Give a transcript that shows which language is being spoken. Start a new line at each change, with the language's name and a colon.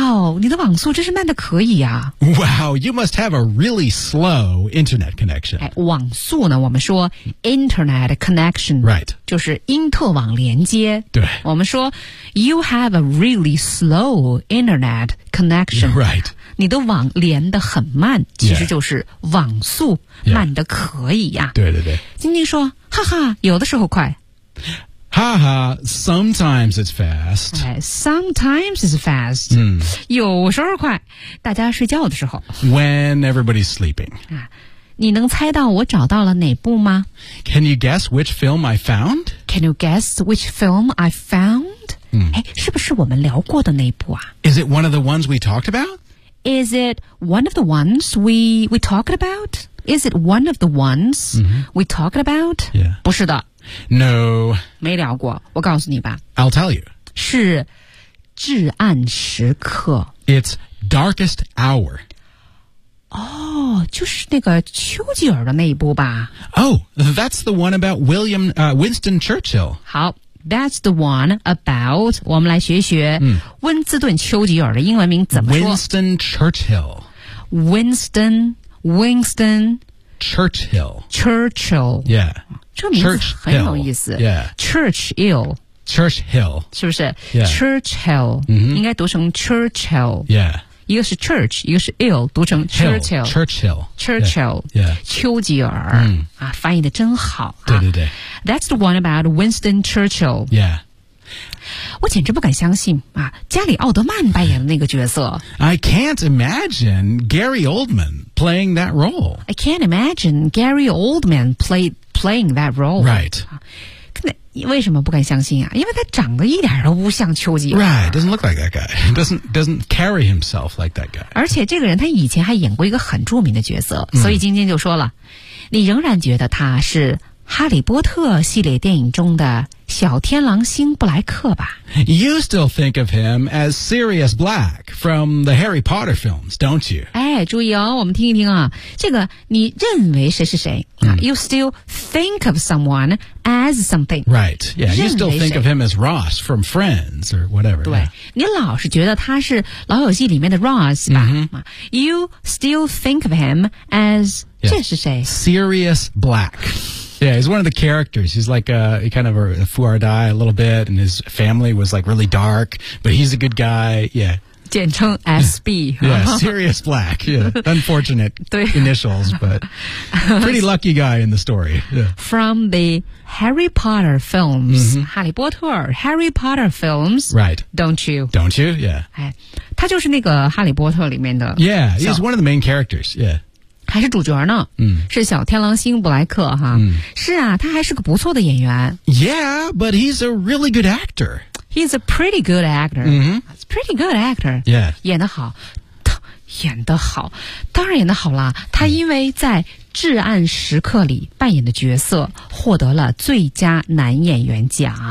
Chinese: Wow, 你的网速真是慢得可以啊。
English: Wow, you must have a really slow internet connection.、
Chinese: 哎、网速呢我们说
English: internet connection. Right.
Chinese: 就是因特网连接。对。我们说
English: you have a really slow internet connection. Right.
Chinese: 你的网连得很慢其实就是网速慢得可以呀、对对对晶晶说哈哈有的时候快
English: 哈哈 sometimes it's fast、
Chinese: 哎、
English: sometimes it's fast、
Chinese: 有时候快大家睡觉的时候
English: when everybody's sleeping、
Chinese: 你能猜到我找到了哪部吗
English: can you guess which film I found can you guess which film I found、
Chinese: 是不是我们聊过的那部啊
English: is it one of the ones we talked about Is it one of the ones we talked about? Is it one of the ones、we talked about? Yeah.
Chinese: 不是的。
English: No.
Chinese: 没聊过。我告诉你吧。
English: I'll tell you.
Chinese: 是至暗时刻。
English: It's darkest hour.
Chinese: 哦、oh, 就是那个丘吉尔的那一部吧。
English: Oh, that's the one about William,、Winston Churchill.
Chinese: 好。
English: That's the one about,
Chinese: 我们来学学、温斯顿·丘吉尔的英文名怎么说
English: Winston Churchill. Winston. Churchill. Churchill. Yeah.
Chinese: 这名字很有意思。
English: Yeah. Churchill. Churchill.
Chinese: 是不是、
English: yeah. Churchill.、 Mm-hmm.
Chinese: 应该读成 Churchill.
English: Yeah.
Chinese: 一个是 church, 一个是 ill, 读成 Churchill,
English: Hill, Churchill. Churchill. Churchill. Yeah.
Chinese: 丘吉尔、啊、翻译得真好、啊。对对对。
English: That's the one about Winston Churchill. Yeah.
Chinese: 我简直不敢相信、啊、加里奥德曼扮演的那个角色。
English: I can't imagine Gary Oldman playing that role. I can't imagine Gary Oldman playing that role. Right.、
Chinese: 啊、为什么不敢相信啊？因为他长得一点都不像丘吉尔。
English: Right, doesn't look like that guy. Doesn't carry himself like that guy.
Chinese: 而且这个人他以前还演过一个很著名的角色，所以晶晶就说了，你仍然觉得他是哈利波特系列电影中的小天狼星布莱克吧。
English: You still think of him as Sirius Black from the Harry Potter films, don't you?
Chinese: 哎，注意哦，我们听一听啊，这个你认为谁是谁、
English: You still think of someone as something. Right, yeah, you still think of him as Ross from Friends or whatever.
Chinese: 对、你老是觉得他是老友记里面的 Ross 吧、
English: You still think of him as、
Chinese: 这是谁
English: Sirius Black. Yeah, he's one of the characters. He's like a kind of a Fuardai a little bit, and his family was like really dark, but he's a good guy, yeah.
Chinese: 简称 SB.
English: Yeah, Sirius Black. Yeah, unfortunate initials, but pretty lucky guy in the story. Yeah. From the Harry Potter films,、哈利波特 Harry Potter films. Right. Don't you? Don't you? Yeah.
Chinese: 哎，他就是那个哈利波特里面的
English: Yeah, he's one of the main characters, yeah.
Chinese: 还是主角呢、是小天狼星布莱克哈、是啊他还是个不错的演员
English: Yeah, but he's a really good actor He's a pretty good actor、Pretty good actor Yeah
Chinese: 演得好演得好当然演得好啦他因为在至暗时刻里扮演的角色获得了最佳男演员奖